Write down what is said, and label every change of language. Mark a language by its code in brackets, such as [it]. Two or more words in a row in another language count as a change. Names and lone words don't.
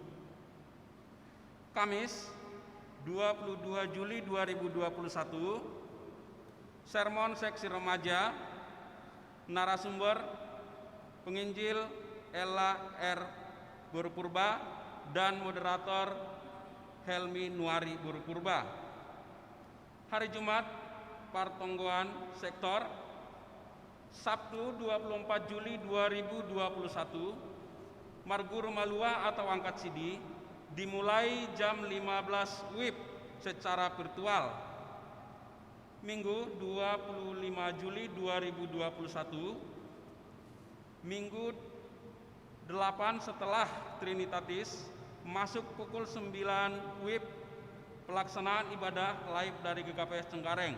[id] Kamis 22 Juli 2021, sermon seksi remaja, narasumber penginjil Ella R. Burupurba dan moderator Helmi Nuari Burupurba. Hari Jumat, Partonggoan Sektor, Sabtu 24 Juli 2021, Marguru Malua atau angkat sidi dimulai jam 15 WIB secara virtual. Minggu 25 Juli 2021, Minggu 8 setelah Trinitatis, masuk pukul 9 WIB, pelaksanaan ibadah live dari GKPS Cengkareng.